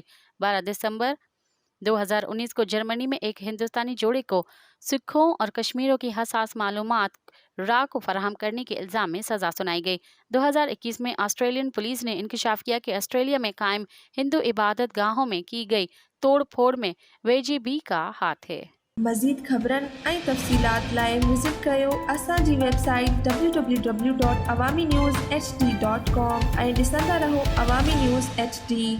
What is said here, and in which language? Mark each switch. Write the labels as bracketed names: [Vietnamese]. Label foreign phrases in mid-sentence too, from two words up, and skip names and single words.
[Urdu] 12 دسمبر 2019 کو جرمنی میں ایک ہندوستانی جوڑے کو سکھوں اور کشمیریوں کی حساس معلومات را کو فراہم کرنے کے الزام میں سزا سنائی گئی۔ 2021 میں آسٹریلین پولیس نے انکشاف کیا کہ آسٹریلیا میں قائم ہندو عبادت گاہوں میں کی گئی توڑ پھوڑ میں VGB کا ہاتھ ہے۔ [Sindhi] مزید خبرن ऐं तफ़सीलात लाइ विज़िट कयो असांजी वेबसाइट www.awamiNewsHD.com ऐं ॾिसंदा रहो अवामी न्यूज़ HD।